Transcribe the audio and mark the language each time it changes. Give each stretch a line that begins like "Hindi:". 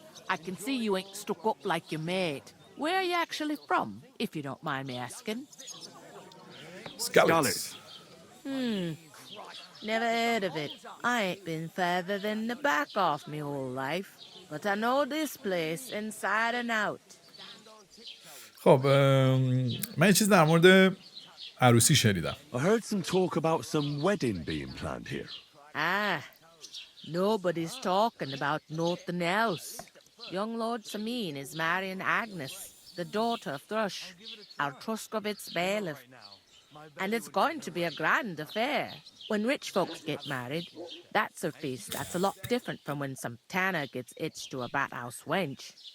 English: I can see you ain't stuck up like your mate. Where are you actually from, if you don't mind me asking? Skalitz. Never heard of it. I ain't been further than the back off me whole life. But I know this place inside and out.
Persian: خب من یه چیز در مورد عروسی شنیدم.
English: I heard some talk about some wedding being planned here. Ah, nobody's talking about nothing else. Young Lord Samin is marrying Agnes, the daughter of Thrush, our Truscovitz bailiff. And it's going to be a grand affair. When rich folks get married, that's a feast that's a lot different from when some tanner gets hitched to a bathouse wench.